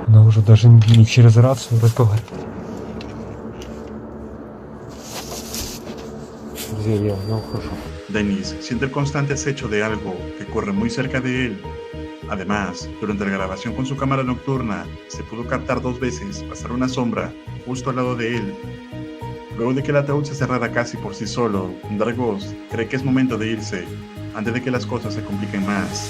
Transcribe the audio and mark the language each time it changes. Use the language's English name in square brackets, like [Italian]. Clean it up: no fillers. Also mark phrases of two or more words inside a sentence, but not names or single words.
[Russian] уже даже не через рацию разговаривать. Друзья, я ухожу. [Spanish] Dennis siente el constante acecho de algo que corre muy cerca de él. Además, durante la grabación con su cámara nocturna, se pudo captar 2 veces pasar una sombra justo al lado de él. Luego de que el ataúd se cerrara casi por sí solo, Dargos cree que es momento de irse, antes de que las cosas se compliquen más.